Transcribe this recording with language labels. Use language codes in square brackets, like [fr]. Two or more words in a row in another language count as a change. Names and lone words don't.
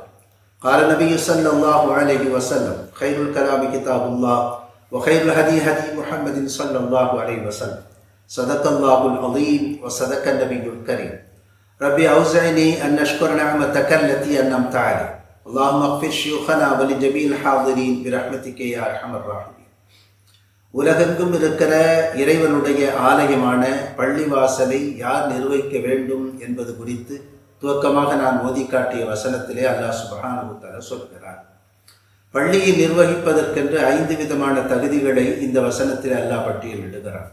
[ar] قال النبي صلى الله عليه وسلم: خير الكلام كتاب الله وخير الهدي هدي محمد صلى الله عليه وسلم. صدق الله العظيم وصدق النبي الكريم. ربي أوزعني أن نشكر نعمتك التي أنعمت علي. اللهم اغفر شيوخنا ولجميع الحاضرين برحمتك يا أرحم الراحمين. [ta] உலகெங்கும் இருக்கிற இறைவனுடைய ஆலயமான பள்ளிவாசலை யார் நிர்வகிக்க வேண்டும் என்பது குறித்து துவக்கமாக நான் ஓதி காட்டிய வசனத்திலே [ar] الله سبحانه وتعالى [ta] சொல்கிறார். பள்ளியை நிர்வகிப்பதற்கென்று 5 விதமான தகுதிகளை இந்த வசனத்தில் அல்லாஹ் பட்டியலிடுகிறார்.